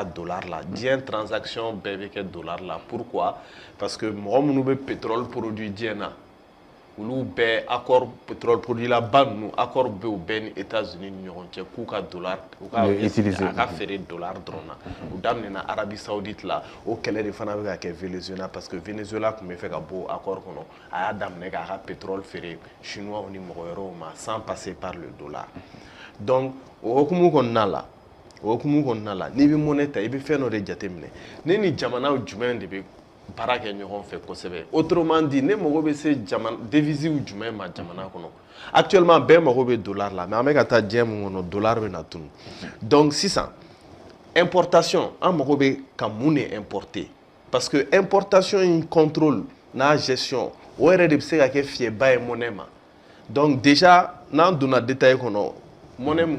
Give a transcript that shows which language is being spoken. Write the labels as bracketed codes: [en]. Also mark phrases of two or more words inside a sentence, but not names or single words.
[bm] dollar la diɲɛ transaction bɛɛ bɛ kɛ dollar la [fr] pourquoi parce que [bm] mɔgɔ minnu bɛ [fr] pétrole produit [bm] diɲɛ na olu bɛɛ [fr] accord pétrole produit [bm] la ba ninnu accord bɛ u bɛɛ ni États-Unis ni ɲɔgɔn cɛ k'u ka dollar u ka a ka feere dollar dɔrɔn na u daminɛna Arabie Saoudite la o kɛlɛ de fana bɛ ka kɛ Venezuela parce que Venezuela tun bɛ fɛ ka bɔ accord kɔnɔ a y'a daminɛ k'a ka pétrole feere chinois ni mɔgɔ wɛrɛw ma [fr] sans passer par le dollar [bm] donc o hukumu kɔnɔna la n'i bɛ monnaie ta i bɛ fɛn dɔ de jateminɛ ne ni jamanaw jumɛn de bɛ baara kɛ ɲɔgɔn fɛ kosɛbɛ [fr] autrement dit [bm] ne mago bɛ se devise jumɛn ma jamana kɔnɔ actuellement bɛɛ mago bɛ dollar la mais an bɛ ka taa diɲɛ mun kɔnɔ dollar bɛ na tunu donc sisan importation an mago bɛ ka mun de importer parce que importation in contrôle n'a gestion o yɛrɛ de bɛ se ka kɛ fiyɛba ye monnaie ma [fr] donc déjà [bm] n'an donna détail kɔnɔ monnaie mun